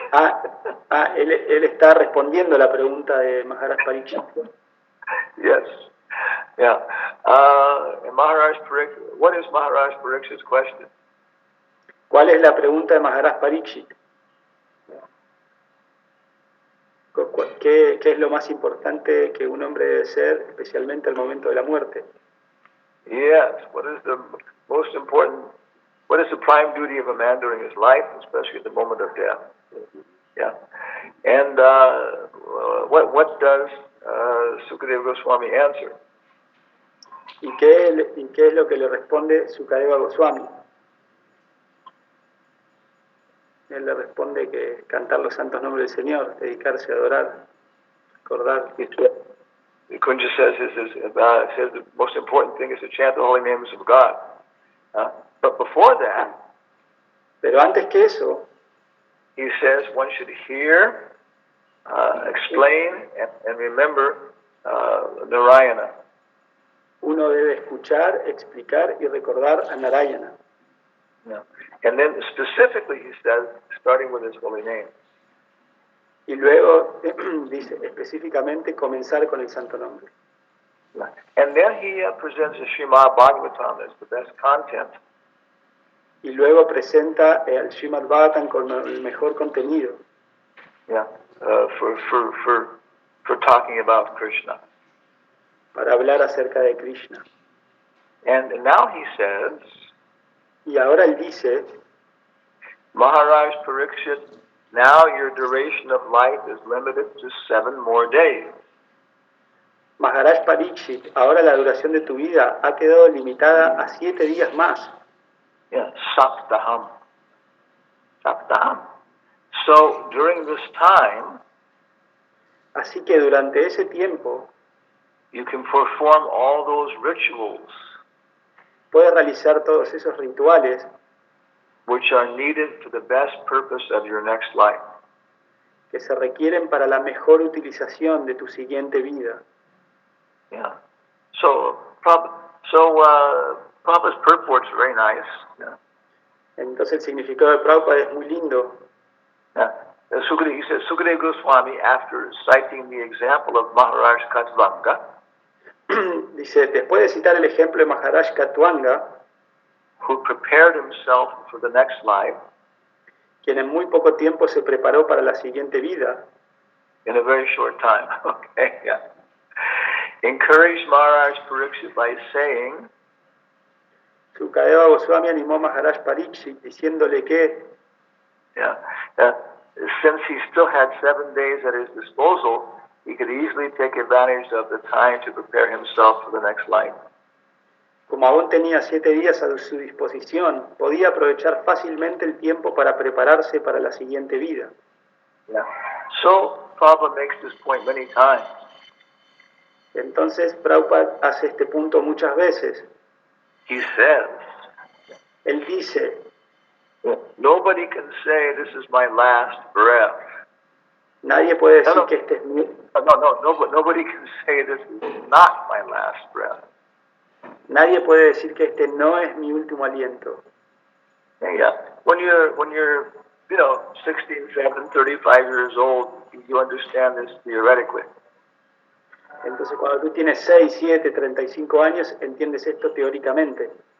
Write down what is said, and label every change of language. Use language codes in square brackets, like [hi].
[es] Él está respondiendo a la pregunta de Maharaj Parikshit. [en] Yes. Yeah. And Maharaj Parikshit, what is Maharaj Parikshit's question? [es] ¿Cuál es la pregunta de Maharaj Parikshit? ¿Qué es lo más importante que un hombre debe ser, especialmente al momento de la muerte? [en] Yes. What is the most important? What is the prime duty of a man during his life, especially at the moment of death? Yeah. And what does Sukadeva Goswami answer? [es] ¿Y qué es lo que le responde Sukadeva Goswami? Él le responde que cantar los santos nombres del Señor, dedicarse a adorar, recordar. [en] Kunja says the most important thing is to chant the holy names of God. But before that, [es] Pero antes que eso, [en] he says one should hear, explain, and remember Narayana. [es] uno debe escuchar, explicar y recordar a Narayana. [en] Yeah. And then specifically he says, starting with his holy name. [es] Y luego dice específicamente comenzar con el santo nombre. [en] Yeah. And then he presents the Srimad Bhagavatam as the best content. [es] Y luego presenta al Srimad Bhagavatam con el mejor contenido. [en] Yeah. For talking about Krishna. [es] Para hablar acerca de Krishna. [en] And now he says, [es] Y ahora él dice, [en] Maharaj Parikshit, now your duration of life is limited to 7 more days. [es] Maharaj Parikshit, ahora la duración de tu vida ha quedado limitada a 7 días más. [en] Yeah, Saptaham. Saptaham. So during this time, [es] Así que durante ese tiempo [en] you can perform all those rituals [es] puedes realizar todos esos rituales [en] which are needed for the best purpose of your next life. [es] que se requieren para la mejor utilización de tu siguiente vida. [en] Yeah. So Prabhupada's purport's very nice. Yeah. [es] Entonces el significado de Prabhupada es muy lindo. [en] Yeah. He says, Sukadeva Goswami, after citing the example of Maharaj Katvanga, [es] Dice, después de citar el ejemplo de Maharaj Katwanga, [en] who prepared himself for the next life [es] quien en muy poco tiempo se preparó para la siguiente vida, [en] in a very short time, okay, yeah, encouraged Maharaj Parikshit by saying, [es] Sukadeva Goswami animó a Maharaj Parikshit diciéndole que, [en] yeah, since he still had 7 days at his disposal, he could easily take advantage of the time to prepare himself for the next life. [es] como aún tenía 7 días a su disposición, podía aprovechar fácilmente el tiempo para prepararse para la siguiente vida. [en] Yeah. So Prabhupada makes this point many times. [es] Entonces Prabhupada hace este punto muchas veces. [en] He says, [es] Él dice, [en] nobody can say this is my last breath. [es] nadie puede decir [en] No. [es] que este es mi, [en] Nobody can say this is not my last breath. [es] nadie puede decir que este no es mi último aliento. [en] Yeah. When you're 16, 17, 35 years old, you understand this theoretically. [es] Entonces cuando tú tienes 6, 7, 35 años, entiendes esto teóricamente.